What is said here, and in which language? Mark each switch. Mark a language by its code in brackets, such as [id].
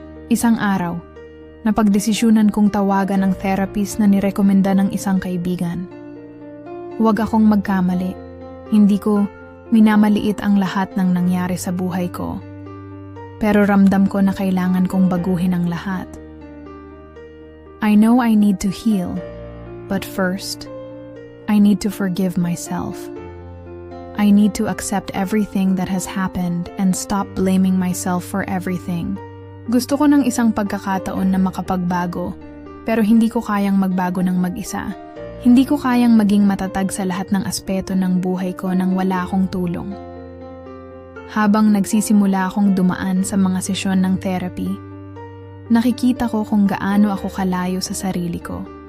[tl] Isang araw, napagdesisyunan kong tawagan ang therapist na nirekomenda ng isang kaibigan. Huwag akong magkamali. Hindi ko minamaliit ang lahat ng nangyari sa buhay ko. Pero ramdam ko na kailangan kong baguhin ang lahat. [en] I know I need to heal, but first, I need to forgive myself. I need to accept everything that has happened and stop blaming myself for everything. [tl] Gusto ko ng isang pagkakataon na makapagbago, pero hindi ko kayang magbago ng mag-isa. Hindi ko kayang maging matatag sa lahat ng aspeto ng buhay ko nang wala akong tulong. Habang nagsisimula akong dumaan sa mga sesyon ng therapy, nakikita ko kung gaano ako kalayo sa sarili ko.